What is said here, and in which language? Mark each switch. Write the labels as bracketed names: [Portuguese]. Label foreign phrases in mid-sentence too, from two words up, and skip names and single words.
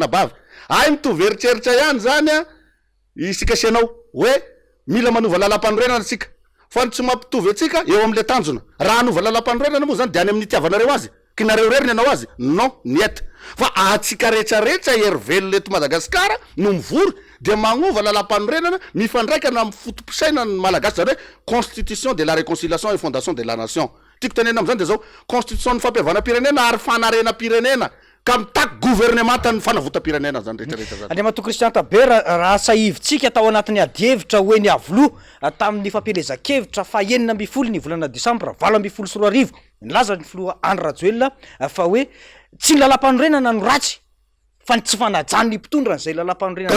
[Malagasy] ranabavy ay mitovy eritreritra ihany zany isikasianao hoe mila manova lalam-panorenana atsika fa tsy mampitovy atsika eo am'le tanjona raha anova lalam-panorenana moa zany de any amin'ny tiavanareo azy kinareo rery ny anao azy non nieta fa atsika rehetrarehetra herivelo leto Madagasikara no mivory de magnova lalam-panorenana mifandraikana amy fotopisaina ny malagasy zany hoe [French] constitution de la réconciliation et fondation de la nation [Malagasy] tiako tenena am'zany de zao constitution ny fampihavana-pirenena ary fanarena-pirenena ka mitaky gouvernement tany fanavotam-pirenena zany rehetrarehetra zany Andriamato Christian Tabera raha sahivitsika tao anatin'ny adievitra hoe ny avloa tamin'ny fampielezan-kevitra fa 9 ny volana Desambra 2024 nilaza ny filoha Andry Rajoelina fa hoe tsy ny lalam-panorenana no ratsy fa tsy fanajany ny mpitondra n'izay lalam-panorenana